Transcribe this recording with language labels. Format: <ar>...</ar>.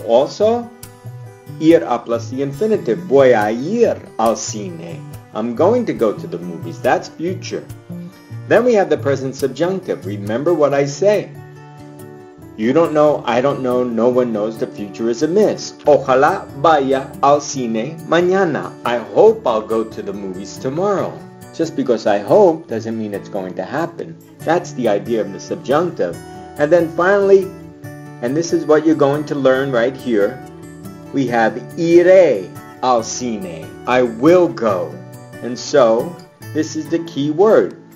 <en>Also, ir a plus the infinitive,</en> <es>voy a ir al cine.</es> <en>I'm going to go to the movies. That's future. Then we have the present subjunctive. Remember what I say. You don't know, I don't know, no one knows, the future is a mist.</en> <es>Ojalá vaya al cine mañana.</es> <en>I hope I'll go to the movies tomorrow. Just because I hope doesn't mean it's going to happen. That's the idea of the subjunctive. And then finally, and this is what you're going to learn right here, we have</en> <es>iré al cine.</es> <en>I will go. And so, this is the key word.</en>